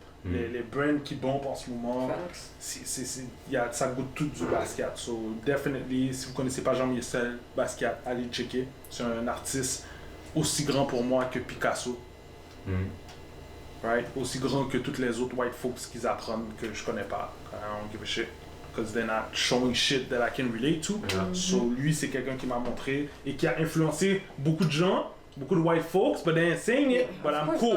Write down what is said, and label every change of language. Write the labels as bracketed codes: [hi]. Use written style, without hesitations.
[fr] Les brands qui bombent en ce moment, ça goûte tout du Basquiat. [en] So, definitely, [fr] si vous connaissez pas Jean-Michel Basquiat, allez checker. C'est un artiste aussi grand pour moi que Picasso. Right? Aussi grand que toutes les autres white folks qu'ils apprennent que je connais pas. [en] I don't give a shit. Because they're not showing shit that I can relate to. [fr] So lui, c'est quelqu'un qui m'a montré et qui a influencé beaucoup de gens, beaucoup de white folks, [en] but they ain't saying it, but I'm cool.